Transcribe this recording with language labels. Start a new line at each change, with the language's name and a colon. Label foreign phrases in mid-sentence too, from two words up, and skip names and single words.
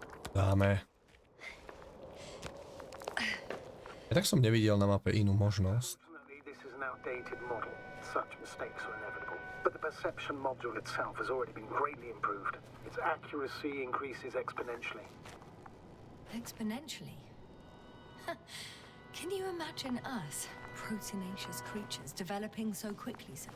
Slovak: Dáme. Ja tak som nevidel na mape inú možnosť.
English: Unfortunately, this is an outdated model. Such mistakes are inevitable. But the perception module itself has already been greatly improved. Its accuracy increases exponentially. Exponentially? Can you imagine us, proteinaceous creatures, developing so quickly, sir?